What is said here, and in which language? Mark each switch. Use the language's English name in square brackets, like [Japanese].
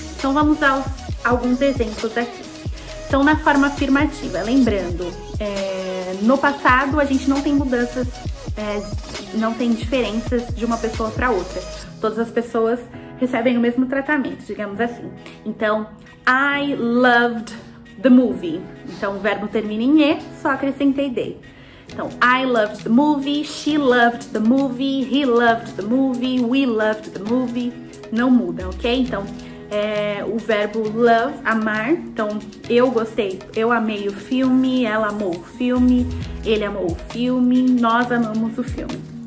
[Portuguese] Então vamos aos alguns exemplos aqui. Então, na forma afirmativa, lembrando, no passado a gente não tem mudanças, não tem diferenças de uma pessoa para outra. Todas as pessoas recebem o mesmo tratamento, digamos assim. [English] Então, I loved the movie. [Portuguese] Então, o verbo termina em E, só acrescentei they. [English] Então, I loved the movie, she loved the movie, he loved the movie, we loved the movie. [Portuguese] Não muda, ok? Então, o verbo love, amar. Então, eu gostei, eu amei o filme, ela amou o filme, ele amou o filme, nós amamos o filme.